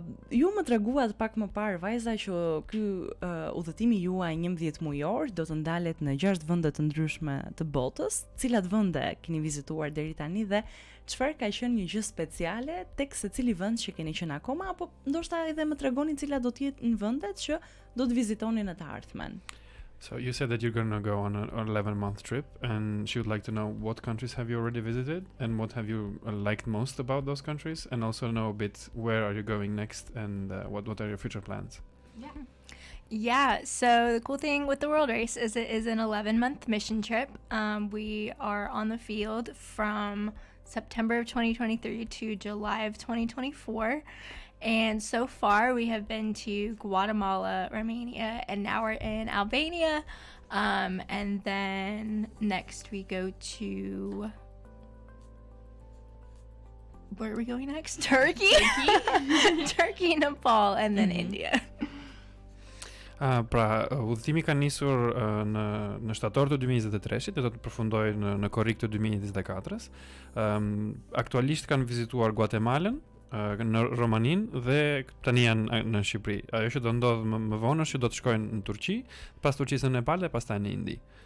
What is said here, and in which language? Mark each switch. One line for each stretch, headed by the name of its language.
Albanian: Ju më treguat pak më parë vajza që ky udhëtimi juaj 11 mujor do të ndalet në 6 vende të ndryshme të botës. Cilat vende keni vizituar deri tani dhe çfarë ka qenë një gjë speciale tek secili vend që keni qenë akoma, apo ndoshta edhe më tregoni cilat do të jetë në vendet që do të vizitoni në të ardhmen?
English: So you said that you're going to go on an 11-month trip, and she would like to know what countries have you already visited and what have you liked most about those countries, and also know a bit where are you going next and what are your future plans. Yeah, so the cool thing with the World Race is it is an 11-month mission trip. We are on the field from September of 2023 to July of 2024. And so far we have been to Guatemala, Romania, and now we're in Albania. And then next we go to... Where are we going next? Turkey? Turkey, Nepal, and then India.
Albanian: Pra, udhëtimi ka nisur në shtator të 2023-shit dhe do të përfundojë në korrik të 2024-s. Aktualisht kanë vizituar Guatemalën, në Romaninë dhe tani janë në Shqipëri. Ajo që do ndodh më vonë është që do të shkojnë në Turqi, pas Turqisë në Nepal dhe pastaj në Indi.